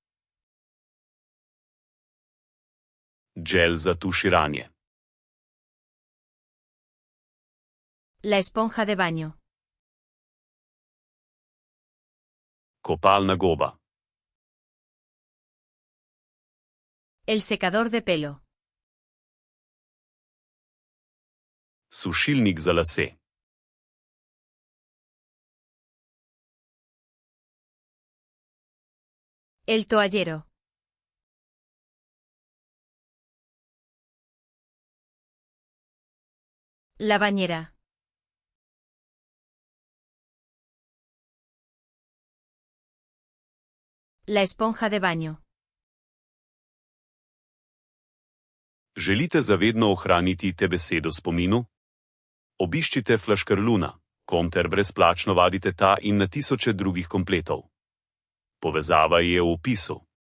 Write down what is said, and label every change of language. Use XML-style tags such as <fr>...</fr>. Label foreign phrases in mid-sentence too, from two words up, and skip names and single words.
<sl>Gel za tuširanje.</sl> <es>La esponja de baño.</es> <sl>Kopalna goba.</sl> <es>El secador de pelo.</es> <sl>Sušilnik za lase.</sl> <es>El toallero. La bañera. La esponja de baño.</es> <sl>Želite zavedno ohraniti te besede v spominu? Obiščite flaškarluna.com ter brezplačno vadite ta in na tisoče drugih kompletov. Povezava je v opisu.</sl>